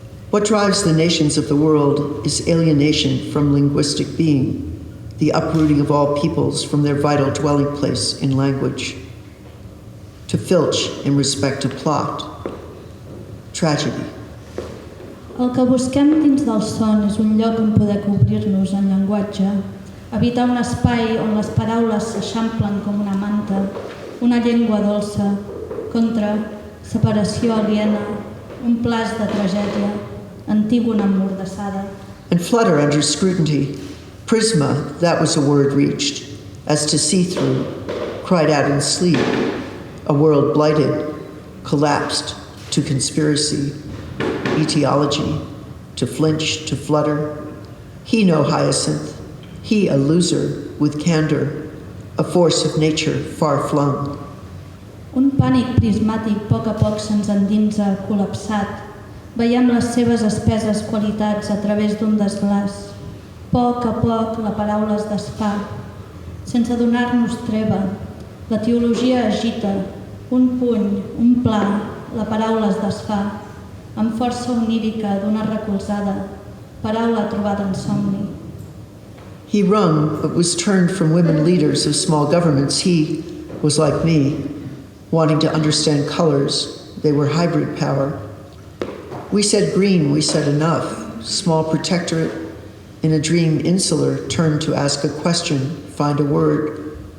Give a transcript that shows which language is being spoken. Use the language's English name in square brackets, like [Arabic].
[English] What drives the nations of the world is alienation from linguistic being, the uprooting of all peoples from their vital dwelling place in language. To filch in respect to plot, tragedy. [Catalan] El que busquem dins del son és un lloc on poder cobrir-nos en llenguatge, evitar un espai on les paraules s'eixamplen com una manta, una llengua dolça, contra, separació aliena, un plaç de tragèdia, antígona emmordassada. [English] And flutter under scrutiny. Prisma, that was a word reached, as to see through, cried out in sleep, A world blighted, collapsed to conspiracy, etiology, to flinch, to flutter. He no hyacinth, he a loser with candor, a force of nature far flung. [Catalan] Un pànic prismàtic a poc se'ns endinsa, col·lapsat. Veiem les seves espeses qualitats a través d'un desglaç. A poc la paraula es desfà. Sense donar-nos treva, la teologia agita. Un puny, un pla, la paraula es desfà. Amb força onírica d'una recolzada, paraula trobada en somni. [English] He wrung but was turned from women leaders of small governments. He was like me, wanting to understand colors. They were hybrid power. We said green, we said enough. Small protectorate, in a dream insular, turned to ask a question, find a word.